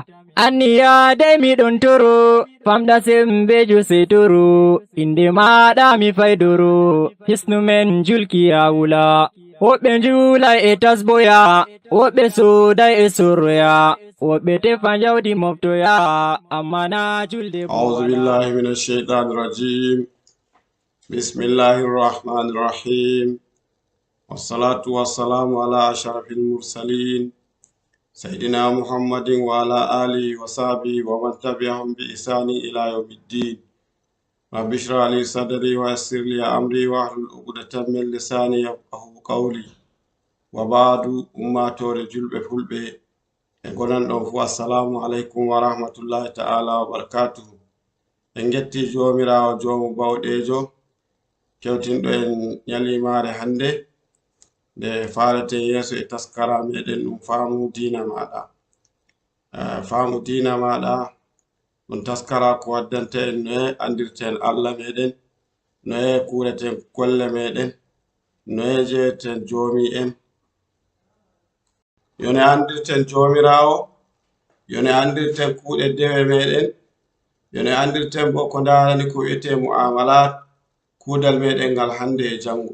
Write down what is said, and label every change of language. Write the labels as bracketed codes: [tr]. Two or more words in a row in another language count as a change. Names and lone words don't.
[ff] Anniya dai mi don toro famda sembe juse toro inde maɗa mi faidoro hisnu men julki ya wula. Woɓɓe njula e tasboya woɓɓe soda e soroya woɓɓe tefa jawdi moftoya amma na julde [ar] أعوذ بالله من الشيطان الرجيم بسم الله الرحمن الرحيم والصلاة والسلام على أشرف المرسلين سيدنا محمد وعلى آله وصحبه ومن تبعهم بإحسان إلى يوم الدين رب اشرح لي صدري ويسر لي أمري واحلل عقدة من لساني يفقهوا قولي وبعد أمة رجل فلبه السلام عليكم ورحمة الله تعالى وبركاته. [ff] En getti jomirawo joomu bawɗejo kewtinɗo en ñalimare hande nde farete yeeso e taskara meɗen ɗum faamu diina maɗa. Faamu diina maɗa ɗum taskara ko waddanta en noye andirten Allah meɗen, noye kureten golle meɗen, noye jeyeten joomi en, yone andirten jomirawo, yone andirten kuuɗe dewe meɗen, yone andirten bo ko darani ko wi'ete mu'amalat kudal meɗen ngal hande e jango.